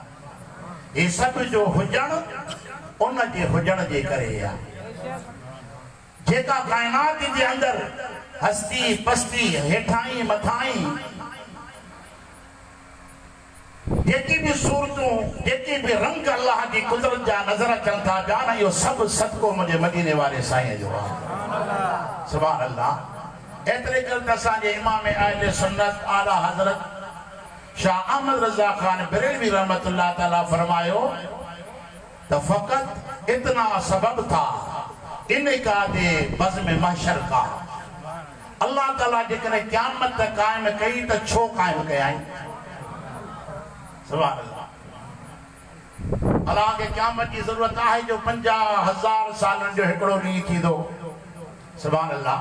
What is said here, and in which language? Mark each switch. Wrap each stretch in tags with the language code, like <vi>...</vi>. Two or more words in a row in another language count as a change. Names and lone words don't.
<sd>ये सभु जो हुजण उन जे हुजण जे करे आहे। जेका कायनात जे अंदर हस्ती पस्ती हेठाई मथाई जेकी भी सूरतूं जेके भी रंग अल्लाह की कुदरत जा नजर अचनि था पिया न, इहो सभु सदको मुंहिंजे मदीने वारे साईं जो आहे।</sd> <ar>سبحان الله.</ar> <sd>एतिरे करे त असांजे इमाम अहले सुन्नत आला हज़रत शाह अहमद रज़ा ख़ान बरेलवी रहमतुल्लाह ताला फरमायो त</sd> <ur>فقط اتنا سبب تھا انکا دے بزم محشر کا.</ur> <sd>अल्लाह ताला जेकॾहिं क़यामत क़ाइम कई त छो क़ाइम कयाईं?</sd> <ar>सुभान अल्लाह।</ar> <sd>अल्लाह खे क़यामत जी ज़रूरत आहे जो 50,000 सालनि जो हिकिड़ो ॾींहुं थींदो।</sd> <ar>सुभान अल्लाह।</ar>